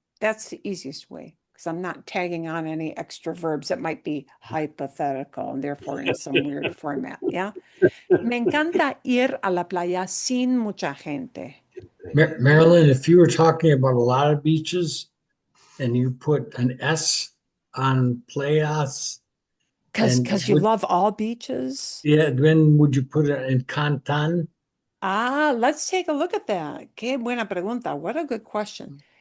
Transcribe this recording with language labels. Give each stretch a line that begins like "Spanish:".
English: That's the easiest way because I'm not tagging on any extra verbs that might be hypothetical and therefore in some weird format. Yeah.
Spanish: Me encanta ir a la playa sin mucha gente.
English: Marilyn, if you were talking about a lot of beaches and you put an S on playas, and Because you love all beaches. yeah, then would you put it in cantan? Let's take a look at that.
Spanish: Qué buena pregunta.
English: What a good question.